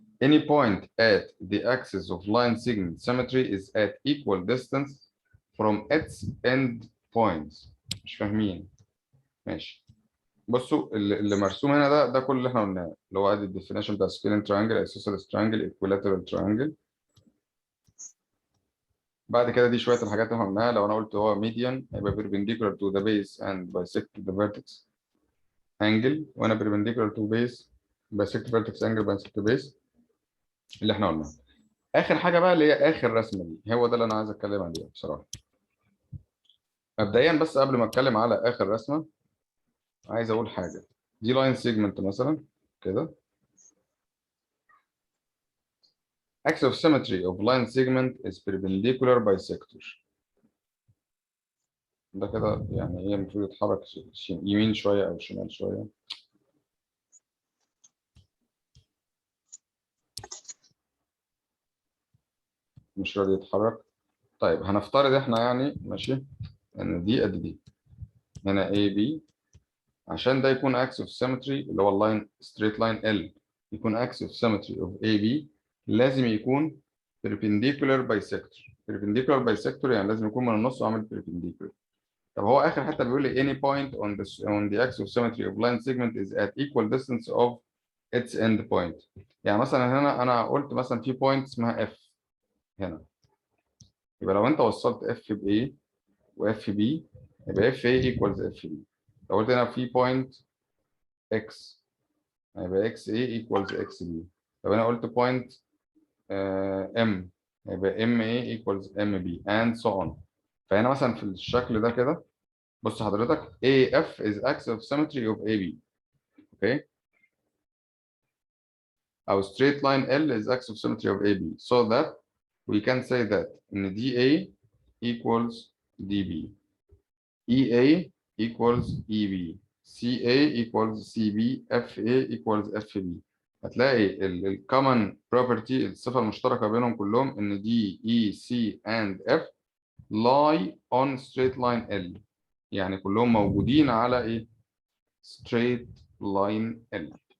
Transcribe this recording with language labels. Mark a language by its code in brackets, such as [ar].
[en] Any point at the axis of line segment symmetry is at equal distance from its end points. [ar] مش فاهمين؟ ماشي. بصوا اللي مرسوم هنا ده كل اللي احنا قلناه، اللي هو ادي الديفينيشن بتاع سكيلين تريانجل، isosceles triangle، equilateral triangle. بعد كده دي شويه الحاجات اللي احنا قلناها. لو انا قلت هو [en] median هيبقى perpendicular to the base and bisect the vertex angle، وانا perpendicular to base bisect vertex angle bisect the base اللي احنا قلناه. [ar] اخر حاجه بقى اللي هي اخر رسمه دي، هو ده اللي انا عايز اتكلم عليه بصراحه. مبدئيا بس قبل ما اتكلم على اخر رسمه عايز اقول حاجه. دي لاين سيجمنت مثلا كده. [en] Axis of symmetry of line segment is perpendicular bisector. [ar] ده كده يعني ايه؟ المفروض يتحرك يمين شويه او شمال شويه. مش راضي يتحرك. طيب هنفترض احنا يعني ماشي ان دي قد دي، هنا AB، عشان ده يكون axis of symmetry اللي هو اللاين straight line L يكون axis of symmetry of AB لازم يكون perpendicular bisector. perpendicular bisector يعني لازم يكون من النص وعامل perpendicular. طب هو اخر حته بيقول لي [en] any point on the axis of symmetry of line segment is at equal distance of its end point. [ar] يعني مثلا هنا انا قلت مثلا في point اسمها F هنا، يبقى لو انت وصلت F ب A و F B يبقى [en] F A equals F B. [ar] لو قلت هنا في point X هيبقى [en] X A equals X B. [ar] لو انا قلت [en] point M هيبقى M A equals M B and so on. [ar] فهنا مثلا في الشكل ده كده بص حضرتك [en] AF is axis of symmetry of AB. Okay. Our straight line L is axis of symmetry of AB. So that we can say that in DA equals DB. EA equals EB CA equals CB FA equals FB. [ar] هتلاقي ال common property الصفة المشتركة بينهم كلهم إن D E C and F lie on straight line L. يعني كلهم موجودين على إيه؟ straight line L.